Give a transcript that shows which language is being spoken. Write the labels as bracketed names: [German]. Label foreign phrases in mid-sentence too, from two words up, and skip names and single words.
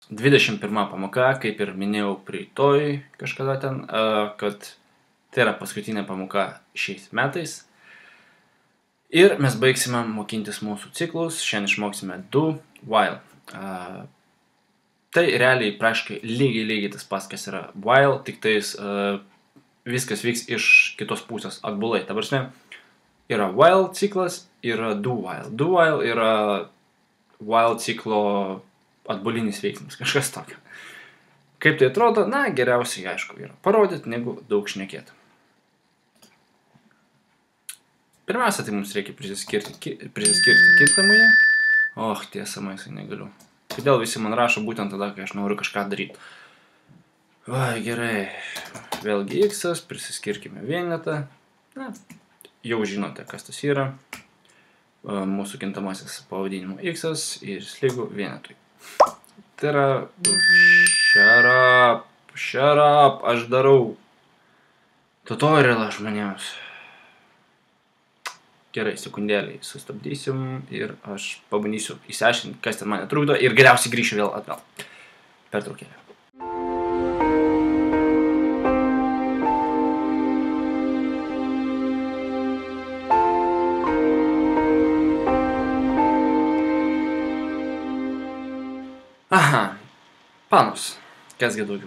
[Lithuanian] 21 pamoka, kaip ir minėjau praeitoj kažkada ten, kad tai yra paskutinė pamoka šiais metais. Ir mes baigsime mokintis mūsų ciklus, šiandien išmoksime [English] do while. [Lithuanian] Tai realiai praškai lygiai tas pats, kas yra while, tik tais viskas vyks iš kitos pusės atbulai. Ta prasme, yra while ciklas, yra [English] do while. Do while [Lithuanian] yra while ciklo atbulinis veiksmas, kažkas tokio. Kaip tai atrodo? Na, geriausiai, aišku, yra parodyti, negu daug šnekėti. Pirmiausia, tai mums reikia prisiskirti kintamąjį. Tiesa, maisai negaliu. Kodėl visi man rašo būtent tada, kai aš noriu kažką daryti? Gerai. Vėlgi x, prisiskirkime vienetą. Na, jau žinote, kas tas yra. Mūsų kintamasis pavadinimu x ir lygu vienetui. Tai yra [English] shut up, [Lithuanian] aš darau tutorialą žmonėms. Gerai, sekundėlį sustabdysim ir aš pabandysiu įsiaiškinti, kas ten mane trukdo ir galiausiai grįšiu vėl atgal. Pertraukėlė. Panos, kasgi daugiau.